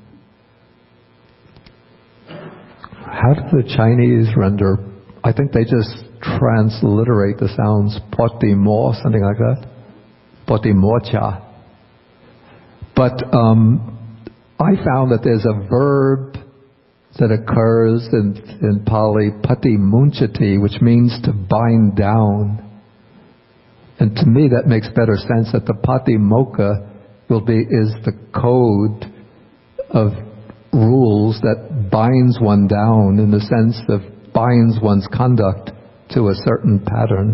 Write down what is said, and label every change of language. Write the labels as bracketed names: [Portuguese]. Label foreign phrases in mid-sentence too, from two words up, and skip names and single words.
[English] How do the Chinese render? I think they just transliterate the sounds potimo, something like that. Potimocha. But I found that there's a verb that occurs in Pali, [Pali] pati munchati, [English] which means to bind down. And to me that makes better sense, that the [Pali] pati mokkha [English] is the code of rules that binds one down, in the sense of binds one's conduct to a certain pattern.